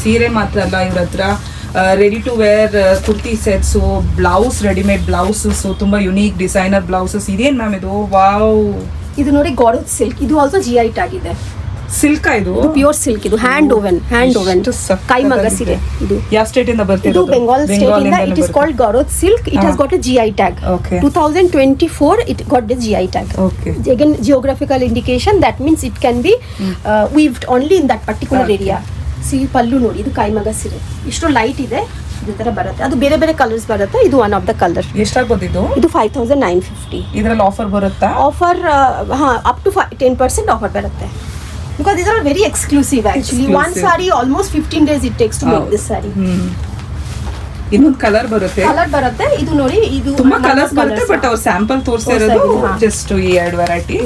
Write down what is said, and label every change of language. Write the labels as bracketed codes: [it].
[kn] ಸೀರೆ ಮಾತ್ರ ಅಲ್ಲ, ಇವ್ರ ಹತ್ರ ready to wear kurti sets, blouse, readymade blouses, ತುಂಬಾ ಯುನೀಕ್ ಡಿಸೈನರ್ ಬ್ಲೌಸಸ್. ಇದೇನು ಮ್ಯಾಮ್ ಇದು? ವಾವ್, ಇದು ನೋಡಿ ಗಾರೋತ್ ಸಿಲ್ಕ್. ಇದು ಆಲ್ಸೋ GI ಟ್ಯಾಗ್ ಇದೆ. ಸಿಲ್ಕ್ ಇದು ಪ್ಯೂರ್ ಸಿಲ್ಕ್. ಇದು ಹ್ಯಾಂಡ್ ಓವನ್ ಕೈಮಗ್ಗ ಸೀರೆ. ಇದು ಯಾವ ಸ್ಟೇಟ್ ಇಂದ ಬರ್ತಿದೆ? ಇದು ಬೆಂಗಾಲ್ ಸ್ಟೇಟ್ ಇಂದ. [en] It is called Garad silk. It has got a GI tag. 2024 it got the GI tag. Again, geographical indication, that means it can be weaved only in that particular area. [kn] See, ಪಲ್ಲು ನೋಡಿ, ಇದು ಕೈಮಗ್ಗ ಸೀರೆ. ಇಷ್ಟು light ಇದೆ, ಇದೇ ತರ ಬರುತ್ತೆ. ಅದು ಬೇರೆ ಬೇರೆ ಕಲರ್ಸ್ ಬರುತ್ತೆ. ಇದು ಒನ್ ಆಫ್ ದ ಕಲರ್. ಎಷ್ಟಾಗ್ಬೋದು ಇದು? ಇದು 5950. ಇದರಲ್ಲಿ ಆಫರ್ ಬರುತ್ತಾ? ಆಫರ್ ಅಪ್ ಟು 10% ಆಫರ್ ಬರುತ್ತೆ. [en] Because these are very exclusive actually. One saree almost 15 days it takes to make this saree. [kn] ಇನ್ನೊಂದು ಕಲರ್ ಬರುತ್ತೆ. ಇದು ನೋಡಿ, ಇದು ತುಂಬಾ ಕಲರ್ಸ್ ಬರುತ್ತೆ. ಬಟ್ ಅವ್ರು ಸ್ಯಾಂಪಲ್ ತೋರಿಸಿರೋದು ಜಸ್ಟ್ ಈ ಎರಡು ವೆರೈಟಿ.